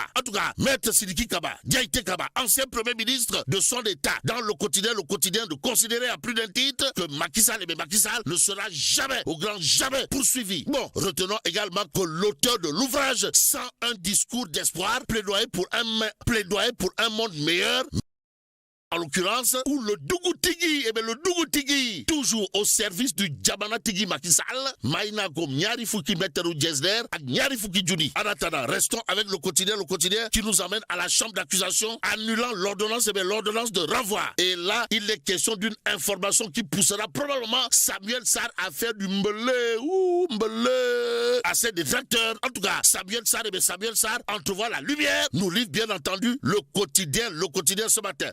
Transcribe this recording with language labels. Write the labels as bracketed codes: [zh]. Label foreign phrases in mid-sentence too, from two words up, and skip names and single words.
[fr] En tout cas, Maître Sidiki Kaba, Diaïté Kaba, ancien premier ministre de son état, dans le quotidien de considérer à plus d'un titre que Macky Sall ne sera jamais, au grand jamais, poursuivi. Bon, retenons également que l'auteur de l'ouvrage, sans un discours d'espoir, plaidoyer pour un monde meilleur, en l'occurrence, ou le Dougou-Tigui, le Dougou-Tigui, toujours au service du Djamana Tigui Macky Sall, Maïna Gom, Nyari Fouki Meteru Djesner, Nyari Fouki Djouni. En attendant, restons avec le quotidien qui nous amène à la chambre d'accusation, annulant l'ordonnance, l'ordonnance de renvoi. Et là, il est question d'une information qui poussera probablement Samuel Sarr à faire du mbele à ses détracteurs. En tout cas, Samuel Sarr entrevoit la lumière, nous livre bien entendu le quotidien ce matin.